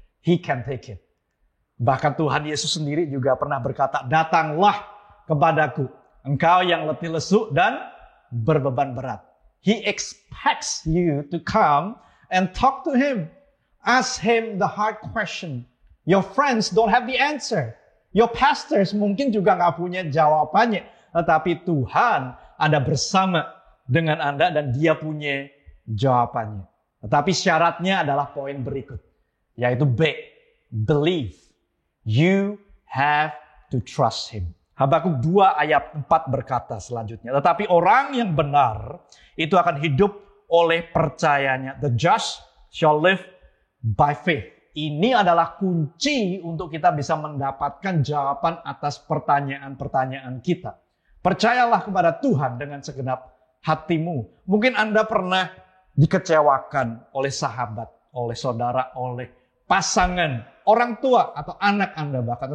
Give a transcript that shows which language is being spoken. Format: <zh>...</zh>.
<en>He can take it.</en> <id>Bahkan Tuhan Yesus sendiri juga pernah berkata, datanglah kepadaku, engkau yang letih lesu dan berbeban berat.</id> <en>He expects you to come and talk to Him. Ask Him the hard question. Your friends don't have the answer. Your pastors</en> <id>mungkin juga nggak punya jawabannya. Tetapi Tuhan ada bersama dengan Anda dan Dia punya jawabannya. Tetapi syaratnya adalah poin berikut. Yaitu B. Believe.</id> <en>You have to trust Him.</en> <id>Habakuk 2 ayat 4 berkata selanjutnya. Tetapi orang yang benar itu akan hidup oleh percayanya.</id> <en>The just shall live by faith.</en> <id>Ini adalah kunci untuk kita bisa mendapatkan jawaban atas pertanyaan-pertanyaan kita. Percayalah kepada Tuhan dengan segenap hatimu. Mungkin Anda pernah dikecewakan oleh sahabat, oleh saudara, oleh pasangan, orang tua atau anak Anda bahkan.</id>